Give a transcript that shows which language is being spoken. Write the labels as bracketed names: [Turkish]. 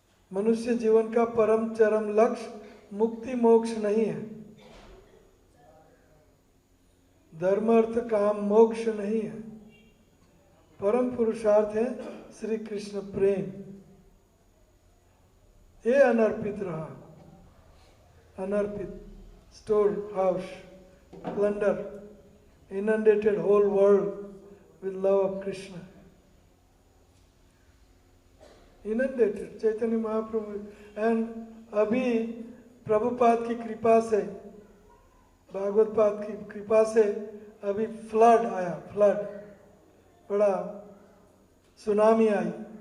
[Hindi] मनुष्य जीवन का परम चरम लक्ष्य मुक्ति मोक्ष नहीं है, धर्म अर्थ काम मोक्ष नहीं है, परम पुरुषार्थ है श्री कृष्ण प्रेम। ये अनर्पित रहा, अनर्पित, [English] stored house, plunder, inundated whole world with love of Krishna. [Hindi] Inundated, Chaitanya Mahaprabhu. And अभी प्रभुपाद की कृपा से, भागवत पाद की कृपा से अभी फ्लड आया, फ्लड, बड़ा सुनामी आई।